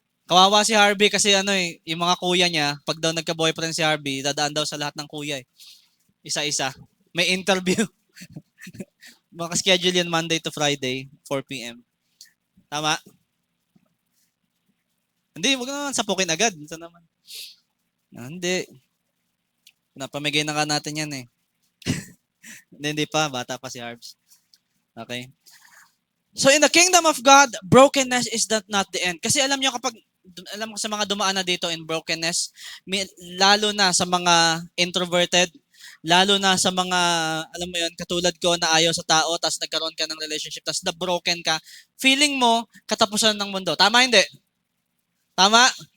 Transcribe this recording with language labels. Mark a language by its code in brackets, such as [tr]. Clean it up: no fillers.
[tl] Kawawa si Harvey kasi yung mga kuya niya, pag daw nagka-boyfriend si Harvey, dadaan daw sa lahat ng kuya eh. Isa-isa. May interview. Maka-schedule yan Monday to Friday, 4 p.m. Tama? Hindi, wag naman sapukin agad. Ito naman. Hindi. Napamigay na ka natin yan eh. Hindi pa. Bata pa si Harbs. Okay? [en] So in the kingdom of God, brokenness is not the end. [tl] Kasi alam niyo kapag, alam ko sa mga dumaan na dito in brokenness, lalo na sa mga introverted, lalo na sa mga, alam mo yun, katulad ko na ayaw sa tao, tapos nagkaroon ka ng relationship, tapos na-broken ka, feeling mo, katapusan ng mundo. Tama, hindi? Tama?